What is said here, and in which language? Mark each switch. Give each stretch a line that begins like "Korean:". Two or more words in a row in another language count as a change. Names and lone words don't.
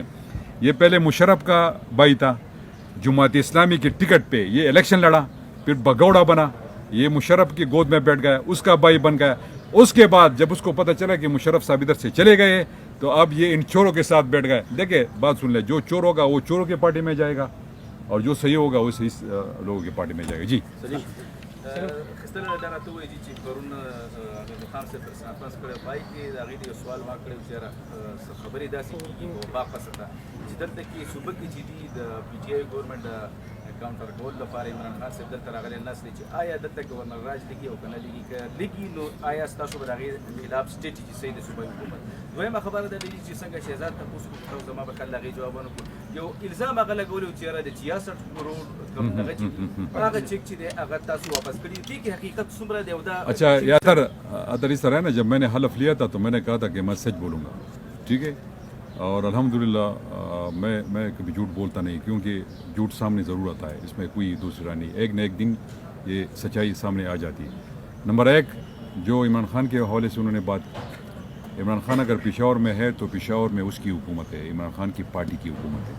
Urdu: یہ پہلے مشرف کا بھائی تھا، جماعت اسلامی کی ٹکٹ پہ یہ الیکشن لڑا، پھر بھگوڑا بنا، یہ مشرف کی گود میں بیٹھ گیا، اس کا بھائی بن گیا. اس کے بعد جب اس کو پتا چلا کہ مشرف صاحب ادھر سے چلے گئے، تو اب یہ ان چوروں کے ساتھ بیٹھ گئے. دیکھیے، بات سن لے، جو چور ہوگا وہ چوروں کی پارٹی میں جائے گا، اور جو صحیح ہوگا وہ صحیح لوگوں کی پارٹی میں جائے گا. جی
Pashto: خستله دا راته وایي چې پرون خان صاحب پر سانپاس کړی پای کې د هغې یو سوال ما کړی چې یاره خبرې داسې کېږي په باقه سره چې دلته کې صوبه کې چې دي د PTI
English: government counter
Pashto: کول لپاره عمران خان صاحب دلته راغلی ناست دی چې آیا دلته ګورنر راج لګي او که نه لګي، که لګي نو آیا ستاسو به د هغې خلاف سټریټجي صحیح د صوبایي حکومت؟ دویمه خبره دا دی چې څنګه شهزاد تپوس وکړو، زما به خل د هغې جوابونه کړو. یو الزام هغه لګولی و چې یاره د 66 کروڑ کوم دغه چې هغه چیک چې دی هغه تاسو واپس کړي دي، کې حقیقت څومره دی او دا
Urdu: اچھا ادر اس طرح ہے نا، جب میں نے حلف لیا تھا تو میں نے کہا تھا کہ میں سچ بولوں گا، ٹھیک ہے، اور الحمدللہ میں کبھی جھوٹ بولتا نہیں، کیونکہ جھوٹ سامنے ضرور آتا ہے، اس میں کوئی دوسرا نہیں، ایک نہ ایک دن یہ سچائی سامنے آ جاتی ہے. نمبر ایک، جو عمران خان کے حوالے سے انہوں نے بات کی، عمران خان اگر پشاور میں ہے تو پشاور میں اس کی حکومت ہے، عمران خان کی پارٹی کی حکومت ہے.